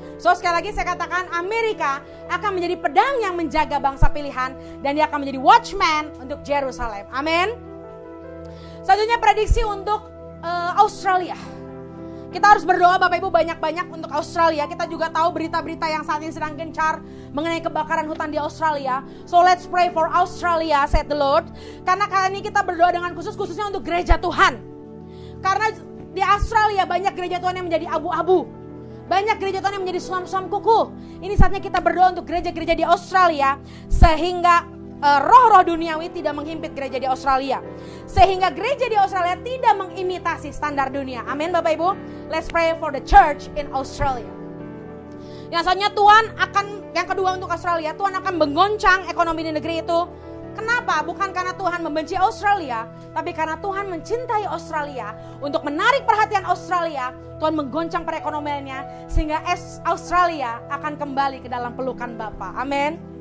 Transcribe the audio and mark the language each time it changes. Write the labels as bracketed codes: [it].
[id] So sekali lagi saya katakan Amerika akan menjadi pedang yang menjaga bangsa pilihan dan dia akan menjadi watchman untuk Yerusalem. Amin. Selanjutnya prediksi untuk Australia. Kita harus berdoa Bapak Ibu banyak-banyak untuk Australia. Kita juga tahu berita-berita yang saat ini sedang gencar mengenai kebakaran hutan di Australia. [en] So let's pray for Australia, said the Lord. [id] Karena kali ini kita berdoa dengan khususnya untuk gereja Tuhan. Karena di Australia banyak gereja Tuhan yang menjadi abu-abu. Banyak gereja Tuhan yang menjadi suam-suam kuku. Ini saatnya kita berdoa untuk gereja-gereja di Australia sehingga roh-roh duniawi tidak menghimpit gereja di Australia. Sehingga gereja di Australia tidak mengimitasi standar dunia. Amin Bapak Ibu. [en] Let's pray for the church in Australia. [id] Yang selanjutnya yang kedua untuk Australia, Tuhan akan menggoncang ekonomi di negeri itu. Kenapa? Bukan karena Tuhan membenci Australia, tapi karena Tuhan mencintai Australia. Untuk menarik perhatian Australia, Tuhan menggoncang perekonomiannya sehingga Australia akan kembali ke dalam pelukan Bapa. Amin.